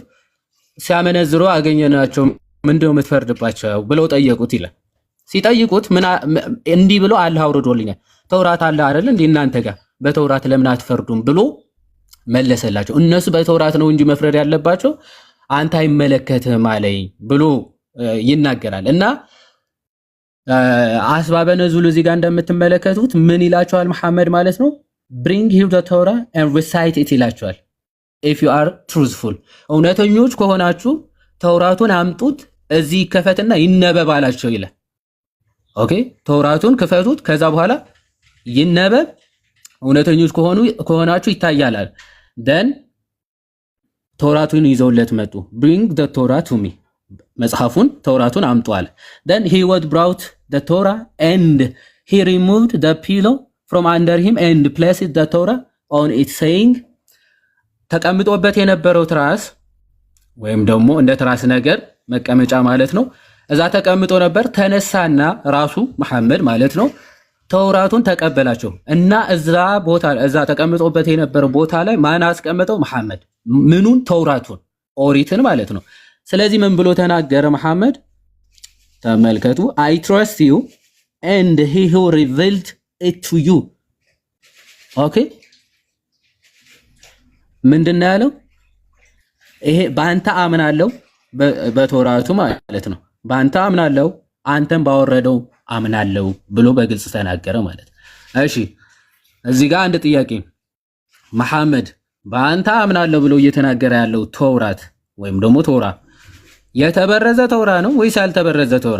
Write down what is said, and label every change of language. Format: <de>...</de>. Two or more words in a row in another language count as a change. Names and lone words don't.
<am>ሲያመነዝሩ አገኘናቸው ምንድነው የምትፈርድባቸው ብለው ጠየቁት ይላል። ሲጠይቁት እንዲህ ብሎ አላህ አውርዶልኛል ተውራት አለ አይደል እንዴ እናንተ ጋር በተውራት ለምን አትፈርዱም ብሎ መለሰላቸው። እነሱ በተውራት ነው እንጂ መፍረድ ያለባቸው አንተ አይመለከትህም አለኝ ብሎ ይናገራል። እና አስባበ ነዙል እዚህ ጋር እንደምትመለከቱት ምን ይላቸዋል መሐመድ ማለት ነው?</am> <en>bring him the Torah and recite it</en> <am>ይላቸዋል።</am> <en>if you are truthful</en> <am>እውነተኞች ከሆናችሁ ተውራቱን አምጡት እዚህ ከፈትና ይነበብ አላቸው ይላል። ኦኬ ተውራቱን ክፈቱት ከዛ በኋላ ይነበብ እውነተኞች ከሆናችሁ ይታያላል። then ተውራቱን ይዘውለት መጡ።</am> <en>bring the Torah to me</en> <am>መጽሐፉን ተውራቱን አምጡ አለ።</am> <en>then he was brought the Torah and he removed the pillow from under him and placed the Torah on it saying</en> <am>ተቀምጦበት የነበረው ትራስ ወይም ደግሞ እንደ ትራስ ነገር መቀመጫ ማለት ነው እዛ ተቀምጦ ነበር። ተነሳና ራሱ መሐመድ ማለት ነው ተውራቱን ተቀበላቸው እና እዛ ተቀምጦበት የነበረው ቦታ ላይ ማን አስቀመጠው? መሐመድ። ምኑን? ተውራቱን ኦሪትን ማለት ነው። ስለዚህ ምን ብሎ ተናገረ መሐመድ?</am> <en>ተመልከቱ። I trust you and he who revealed it to you.</en> <am>Okay? ምንድነው ያለው? ይሄ በአንተ አምናለሁ በተውራቱ ማለት ነው። በአንተ አምናለሁ አንተም ባወረደው አምናለሁ ብሎ በግልጽ ተናገረ ማለት። እሺ እዚህ ጋር አንድ ጥያቄ፣ መሐመድ በአንተ አምናለሁ ብሎ እየተናገረ ያለው ተውራት ወይም ደግሞ ተውራ የተበረዘ ተውራ ነው ወይስ ያልተበረዘ ተውራ?</am>